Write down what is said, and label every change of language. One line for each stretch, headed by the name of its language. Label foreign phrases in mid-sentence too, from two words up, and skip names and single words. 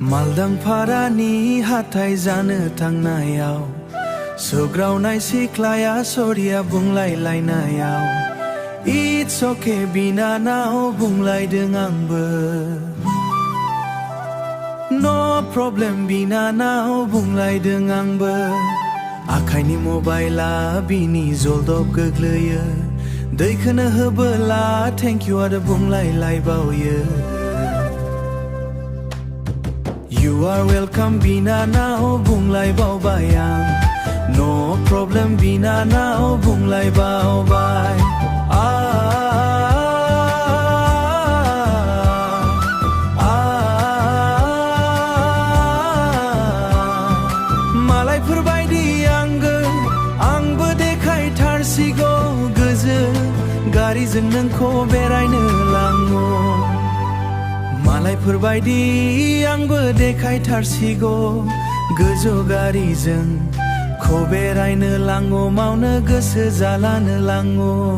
Bodo: मालदां फारानि हाथाय जानो थांनायाव सौग्रावनाय सिख्लाया सरिया बुंलायलायनायाव
English: It's okay
Bodo: बिनानाव बुंलायदों आंबो
English: No problem
Bodo: बिनानाव बुंलायदों आंबो आखाइनि मबाइला बिनि जलदब गोग्लैयो दैखोनो होबोला
English: thank you
Bodo: आरो बुंलायलायबावयो
English: You are welcome
Bodo: बिनानाव बुंलायबावबाय आं
English: No problem
Bodo: बिनानाव बुंलायबावबाय मालायफोरबायदि आंबो देखायथारसिगौ गोजो गारिजों नोंखौ बेरायनो लाङो मालायफोरबायदि आंबो देखायथारसिगौ गोजौ गारिजों खौ बेरायनो लाङो मावनो गोसो जालानो लाङो